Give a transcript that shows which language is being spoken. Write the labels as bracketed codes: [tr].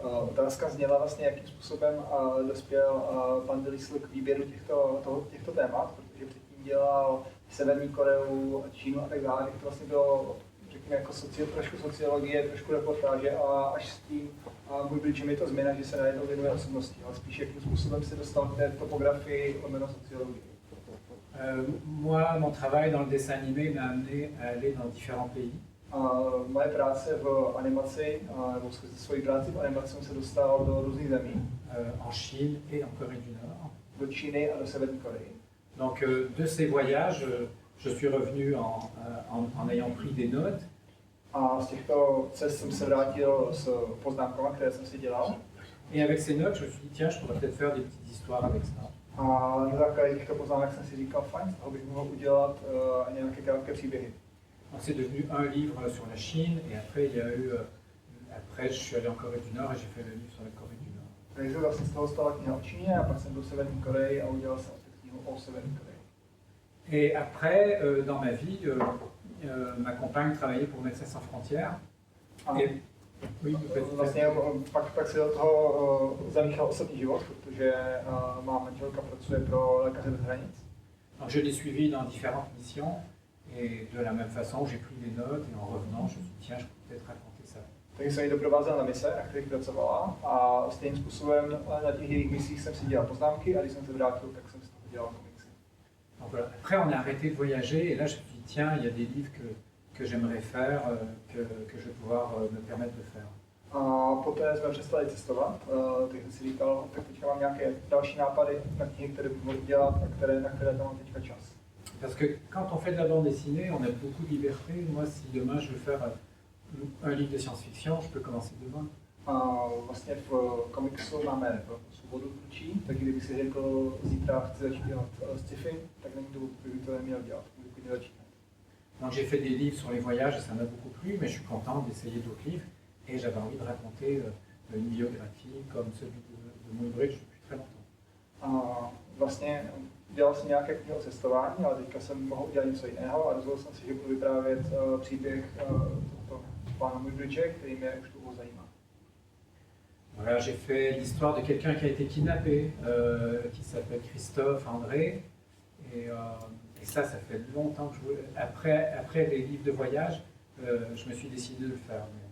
[cs] Otázka zněla vlastně, jakým způsobem dospěl pan Delisle k výběru těchto témat, protože předtím dělal Severní Koreu, Čínu a tak dále, to vlastně bylo, řekněme, jako trošku sociologie, trošku reportáže a až s tím můj blíčem je to změna, že se najednou věnuje osobnosti, ale spíš jakým způsobem se dostal k té topografii lomeno sociologii. [fr] Moi, mon travail dans le dessin animé m'a amené à aller dans différents pays. [cs] Moje práce v animaci, nebo skrze svoji práci v animaci jsem se dostal do různých zemí. [fr] En Chine et en Corée du Nord. [cs] Do Číny a do Severní Koreji. [fr] Donc de ces voyages, je suis revenu en ayant pris des notes. [cs] A z těchto cest jsem se vrátil s poznámkami, které jsem si dělal. [fr] Et avec ces notes, je me suis dit, tiens, je pourrais peut-être faire des petites histoires avec ça. [cs] A na základě těchto poznámek jsem si říkal, fajn, z toho bych mohl udělat nějaké krátké příběhy. [fr] Donc c'est devenu un livre sur la Chine, et après il y a eu, après je suis allé en Corée du Nord et j'ai fait le livre sur la Corée du Nord. [cs] Takže vlastně z toho stala kniha o Číně a pak jsem byl v Severní Koreji a udělal jsem knihu o Severní Koreji. [fr] Et après, dans ma vie, ma compagne travaillait pour Médecins Sans Frontières. Et, oui, [cs] vlastně pak se do toho zamíchal osobní život, protože má manželka pracuje pro Lékaře bez hranic. [fr] Donc je l'ai suivi dans différentes missions. Et de la même façon, j'ai pris des notes et en revenant, je me suis dit, tiens, je peux peut-être raconter ça. [cs] Takže jsem ji doprovázel na mise, na kterých pracovala a stejným způsobem na těch jejich misích jsem si dělal poznámky a když jsem se vrátil, tak jsem si toho dělal komiksy. [fr] Donc voilà. Après, on a arrêté de voyager et là, je me suis dit, tiens, il y a des livres que j'aimerais faire, que je vais pouvoir me permettre de faire. [cs] A poté jsme přestali cestovat, takže jsem si říkal, tak teďka mám nějaké další nápady na knihy, které bych mohl dělat a na které tam mám teďka čas. [fr] Parce que quand on fait de la bande dessinée, on a beaucoup de liberté. Moi, si demain je veux faire un livre de science-fiction, je peux commencer demain. [cs] A vlastně v komiksu máme svobodu tvůrčí, tak kdybych si řekl, zítra chci začít dělat sci-fi, tak není důvod, kdyby to neměl dělat, kdyby začít. [fr] Donc j'ai fait des livres sur les voyages et ça m'a beaucoup plu, mais je suis content d'essayer d'autres livres et j'avais envie de raconter une biographie comme celui de Woolbridge depuis très longtemps. [cs] A vlastně dělal jsem nějaké knihy o cestování, ale teďka jsem mohl udělat něco jiného a rozhodl jsem si, že budu vyprávět příběh pána Woolbridge, který mě už dlouho zajímá. [fr] Voilà, j'ai fait l'histoire de quelqu'un qui a été kidnappé, qui s'appelle Christophe André. Et ça fait longtemps que je voulais. Après les livres de voyage, je me suis décidé de le faire.